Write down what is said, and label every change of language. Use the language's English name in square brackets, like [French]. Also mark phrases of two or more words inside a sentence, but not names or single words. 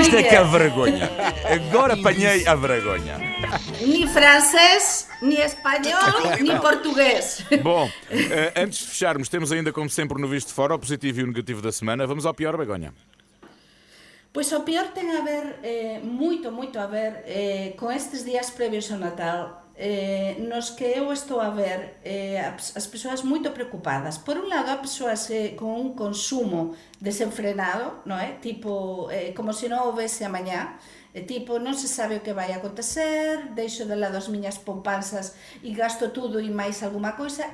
[Portuguese] Isto é que é a Olivier. vergonha. Agora apanhei a vergonha. Ni francês, ni espanhol, ni português. Bom, antes de fecharmos, temos ainda, como sempre, no Visto de Fora, o positivo e o negativo da semana. Vamos ao pior, Begonha. [Galician] Pois o pior ten a ver, moito a ver, con estes días previos ao Natal, nos que eu estou a ver as persoas moito preocupadas. Por un lado, as persoas con un consumo desenfrenado, non é? Tipo, como se non houvese amañá, tipo, non se sabe o que vai acontecer, deixo de lado as miñas poupanzas e gasto tudo e máis [Portuguese] alguma coisa.